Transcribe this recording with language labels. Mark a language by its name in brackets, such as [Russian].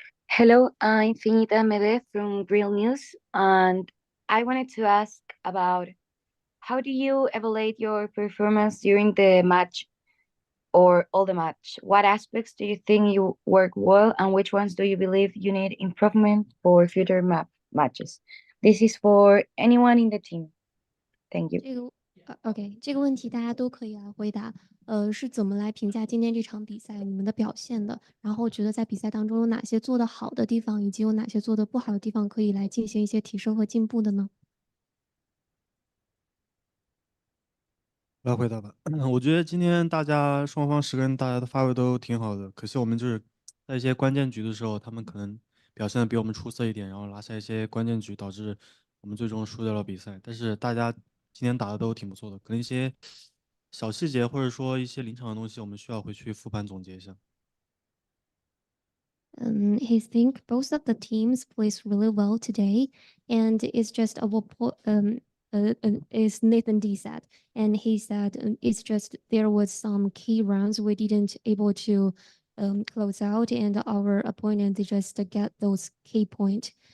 [English] Hello, I'm Infinita Mede from Real News, and I wanted to ask about how do you evaluate your performance during the match or all the match? What aspects do you think you work well, and which ones do you believe you need improvement for future matches? This is for anyone in the team. Thank you. [Chinese] OK，这个问题大家都可以来回答。是怎么来评价今天这场比赛你们的表现的？然后觉得在比赛当中有哪些做得好的地方，以及有哪些做得不好的地方，可以来进行一些提升和进步的呢？来回答吧。我觉得今天大家双方10个人大家的发挥都挺好的，可惜我们就是在一些关键局的时候，他们可能表现的比我们出色一点，然后拿下一些关键局，导致我们最终输掉了比赛。但是大家今天打的都挺不错的，可能一些小细节或者说一些临场的东西，我们需要回去复盘总结一下。 [English] He think both of the teams plays really well today, and it's just is Nathan D said, and he said it's just there was some key rounds we didn't able to close out, and our opponent just get those key point.